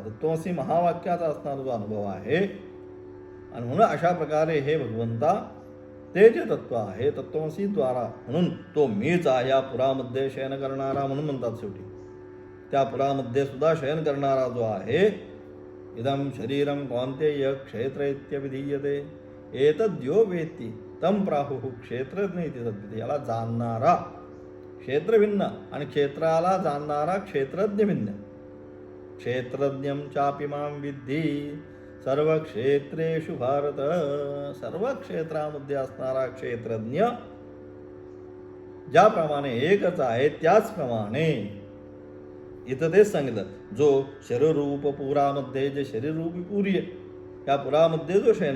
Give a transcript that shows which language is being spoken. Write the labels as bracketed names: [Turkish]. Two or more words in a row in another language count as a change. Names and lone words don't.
[Marathi] तत्त्वमसी महावाक्याचा असणारा जो अनुभव आहे. आणि म्हणून अशा प्रकारे हे भगवंता ते जे तत्व आहे तत्त्वमसी द्वारा, म्हणून तो मीच आहे या पुरामध्ये शयन करणारा म्हणून म्हणतात. शेवटी त्या पुरामध्ये सुद्धा शयन करणारा जो आहे, [Sanskrit] इदं शरीरं कौन्तेय क्षेत्र इत्यभिधीयते एतद्यो वेत्ति तं प्राहुः क्षेत्रज्ञ इति सद्यते. [Marathi] याला जाणणारा क्षेत्र भिन्न आणि क्षेत्राला जाणणारा क्षेत्रज्ञ भिन्न. [Sanskrit] क्षेत्रज्ञं चापि मां विद्धि सर्व क्षेत्रेषु भारत. [Marathi] सर्व क्षेत्रामध्ये असणारा क्षेत्रज्ञ ज्याप्रमाणे एकच आहे त्याचप्रमाणे इथं तेच सांगितलं, जो शरीररूप पुरामध्ये जे शरीररूपी पुरी आहे त्या पुरामध्ये जो शयन